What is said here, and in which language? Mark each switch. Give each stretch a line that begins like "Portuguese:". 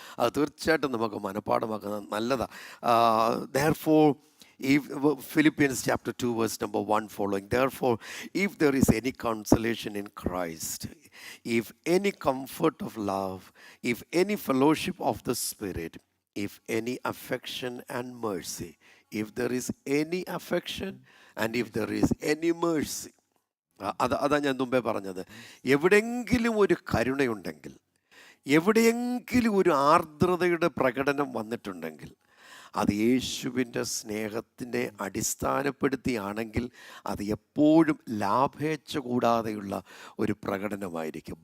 Malayalam: അത് തീർച്ചയായിട്ടും നമുക്ക് മനപ്പാഠമാക്കുന്നത് നല്ലതാണ്.
English: Therefore, if Philippians chapter 2 verse number 1 following, therefore if there is any consolation in Christ, if any comfort of love, if any fellowship of the Spirit, if any affection and mercy, if there is any affection and if there is any mercy.
Malayalam: അതാ ഞാൻ മുമ്പേ പറഞ്ഞത്. എവിടെയെങ്കിലും ഒരു കരുണയുണ്ടെങ്കിൽ, എവിടെയെങ്കിലും ഒരു ആർദ്രതയുടെ പ്രകടനം വന്നിട്ടുണ്ടെങ്കിൽ, അത് യേശുവിൻ്റെ സ്നേഹത്തിനെ അടിസ്ഥാനപ്പെടുത്തിയാണെങ്കിൽ അത് എപ്പോഴും ലാഭേച്ഛ കൂടാതെയുള്ള ഒരു പ്രകടനമായിരിക്കും.